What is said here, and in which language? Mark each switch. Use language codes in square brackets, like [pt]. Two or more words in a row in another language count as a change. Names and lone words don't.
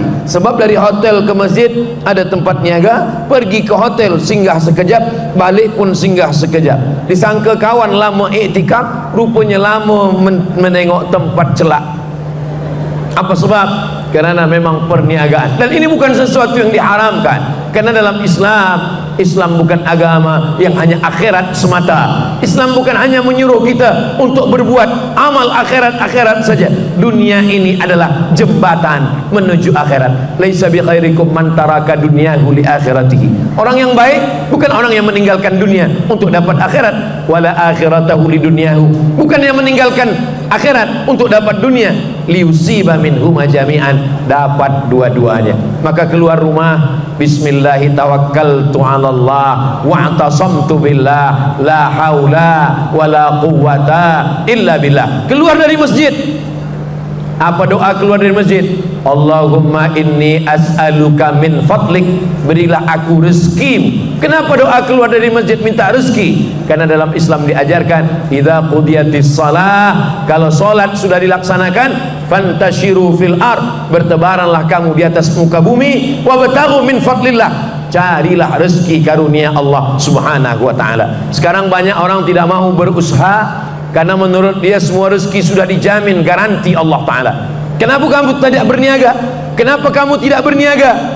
[ms] Sebab dari hotel ke masjid ada tempat niaga, pergi ke hotel singgah sekejap, balik pun singgah sekejap. Disangka kawan lama iktikaf, rupanya lama menengok tempat celak. Apa sebab? Kerana memang perniagaan. Dan ini bukan sesuatu yang diharamkan. Karena dalam Islam bukan agama yang hanya akhirat semata. Islam bukan hanya menyuruh kita untuk berbuat amal akhirat saja. Dunia ini adalah jembatan menuju akhirat. [ar] ليس بخيركم من ترك دنياه لآخرته. [ms] Orang yang baik bukan orang yang meninggalkan dunia untuk dapat akhirat. [ar] ولا آخرته لدنياه. [ms] Bukan yang meninggalkan akhirat untuk dapat dunia. [ar] ليصيب منهما جميعا. [ms] dapat dua-duanya. Maka keluar rumah, [ar] بسم الله توكلت على الله واعتصمت بالله لا حول ولا قوة إلا بالله. [ms] Keluar dari masjid, apa doa keluar dari masjid? [ar] اللهم إني أسألك من فضلك, [ms] berilah aku rezeki. Kenapa doa keluar dari masjid minta rezeki? Karena dalam Islam diajarkan, [ar] إذا قضيت الصلاة, [ms] kalau salat sudah dilaksanakan, [ar] فانتشروا في الأرض, [ms] bertebaranlah kamu di atas muka bumi, [ar] وابتغوا من فضل الله, [ms] carilah rezeki karunia Allah [ar] سبحانه وتعالى. [ms] Sekarang banyak orang tidak mau berusaha karena menurut dia semua rezeki sudah dijamin, garansi [ar] الله تعالى. [ms] Kenapa kamu tidak berniaga? Kenapa kamu tidak berniaga?